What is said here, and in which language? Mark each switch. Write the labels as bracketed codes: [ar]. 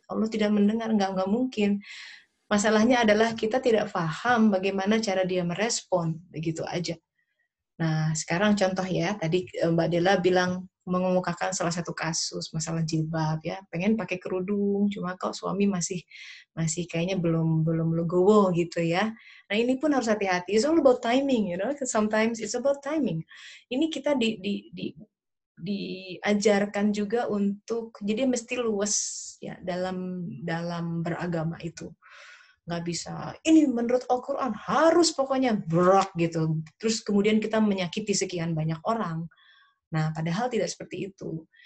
[id] Allah tidak mendengar, nggak mungkin. Masalahnya adalah kita tidak paham bagaimana cara dia merespon, begitu aja. Nah, sekarang contoh ya, tadi Mbak Dela bilang mengemukakan salah satu kasus masalah jilbab ya, pengen pakai kerudung, cuma kok suami masih kayaknya belum legowo gitu ya. Nah, ini pun harus hati-hati. [en] It's all about timing, you know. Sometimes it's about timing. [id] Ini kita diajarkan juga untuk jadi mesti luwes ya dalam beragama itu. Nggak bisa, ini menurut Al-Quran harus pokoknya berak gitu. Terus kemudian kita menyakiti sekian banyak orang. Nah, padahal tidak seperti itu.